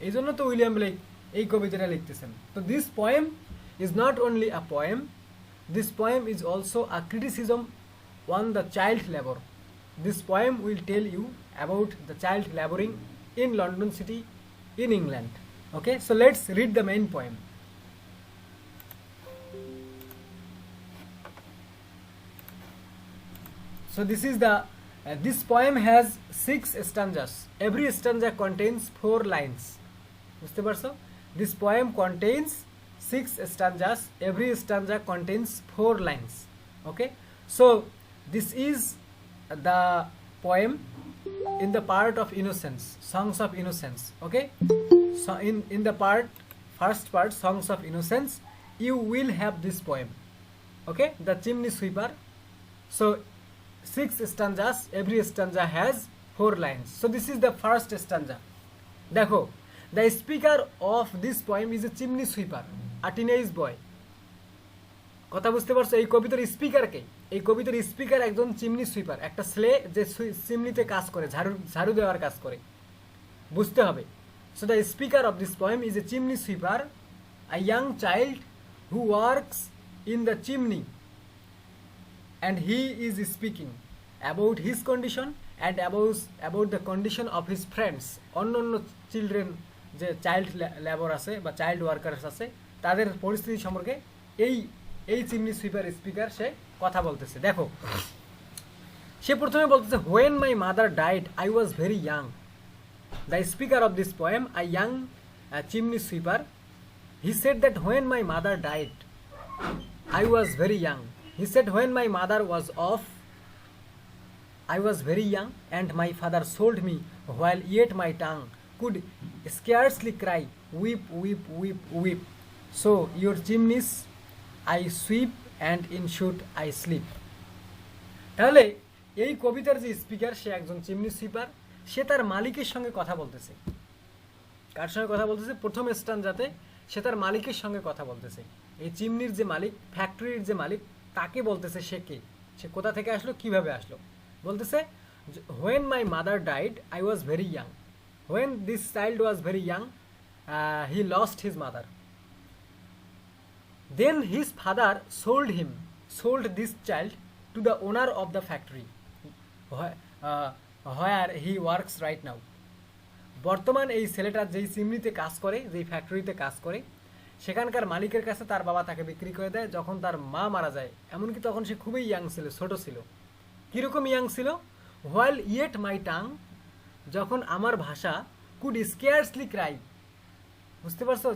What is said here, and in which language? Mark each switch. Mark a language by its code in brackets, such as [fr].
[bn] এই জন্য তো উইলিয়াম ব্লেক এই কবিতাটা লিখতেছেন। [en] তো this poem is not only a poem, this poem is also a criticism on the child labour. This poem will tell you about the child labouring in London city in England. Okay, so let's read the main poem. So this is the this poem has 6 stanzas. Every stanza contains 4 lines. [bn] বুঝতে পারছো? [en] This poem contains 6 stanzas. Every stanza contains 4 lines. Okay, so this is the poem in the part of Innocence, Songs of Innocence. Okay, so in the first part, Songs of Innocence, you will have this poem. Okay, the chimney sweeper. So 6 stanzas, every stanza has 4 lines. So this is the first stanza. দেখো, the speaker of this poem is a chimney sweeper, a teenage boy. [bn] কথা বুঝতে পারছো? এই কবিতার স্পিকারকে, এই কবিতার speaker একজন chimney sweeper, একটা ছেলে যে চিমনিতে কাজ করে, ঝাড়ু দেওয়ার কাজ করে। বুঝতে হবে। [en] So the speaker of this poem is a chimney sweeper, a young child who works in the chimney, and he is speaking about his condition and about the condition of his friends. [bn] অন্য অন্য children, যে child labour আছে বা child workers আছে, তাদের পরিস্থিতি সম্পর্কে এই চিমনি সুইপার স্পিকার সে কথা বলতেছে। দেখো, সে প্রথমে বলতেছে, [en] When my mother died I was very young. The speaker of this poem, a young chimney sweeper, he said that when my mother died I was very young. He said when my mother was of I was very young, and my father sold me while yet my tongue could scarcely cry, weep, weep, weep, weep. So your chimneys I sweep, and in shoot I sleep. [bn] তাহলে এই কবিতার যে speaker, সে একজন chimney sweeper, সে তার মালিকের সঙ্গে কথা বলতেছে। কার সঙ্গে কথা বলতেছে? প্রথম স্ট্যান্জাতে সে তার মালিকের সঙ্গে কথা বলতেছে। এই চিমনির যে মালিক, ফ্যাক্টরির যে মালিক, তাকে বলতেছে সে কে, সে কোথা থেকে আসলো, কিভাবে আসলো। [en] বলতেছে, when my mother died I was very young. When this child was very young, he lost his mother. Then his father sold this child to the owner of the factory where he works right now. [bn] বর্তমান এই ছেলেটা যেই চিমনিতে কাজ করে, যেই ফ্যাক্টরিতে কাজ করে, সেখানকার মালিকের কাছে তার বাবা তাকে বিক্রি করে দেয় যখন তার মা মারা যায়। এমনকি তখন সে খুবই ইয়াং ছিল, ছোট ছিল। কিরকম ইয়াং ছিল? [en] while yet my tongue, [bn] যখন আমার ভাষা, [en] Could scarcely cry. [bn] বুঝতে পারছো?